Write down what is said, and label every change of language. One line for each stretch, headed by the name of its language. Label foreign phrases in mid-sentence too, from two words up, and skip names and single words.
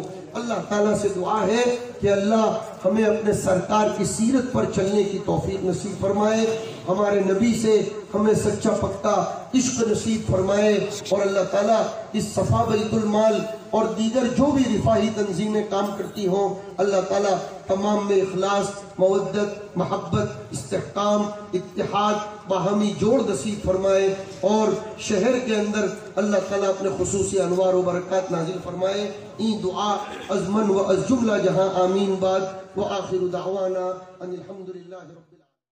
Urdu: اللہ تعالیٰ سے دعا ہے کہ اللہ ہمیں اپنے سرکار کی سیرت پر چلنے کی توفیق نصیب فرمائے، ہمارے نبی سے ہمیں سچا پکا عشق نصیب فرمائے، اور اللہ تعالیٰ اس صفا بیت المال اور دیگر جو بھی رفاہی تنظیمیں کام کرتی ہوں، اللہ تعالیٰ تمام میں اخلاص، مودت، محبت، استحکام، اتحاد، باہمی جوڑ نصیب فرمائے، اور شہر کے اندر اللہ تعالیٰ اپنے خصوصی انوار و برکات نازل فرمائے۔
Persian: این دعا از من و از جملہ جہاں آمین بعد،
Arabic: وآخر دعوانا ان الحمدللہ رب العالمین۔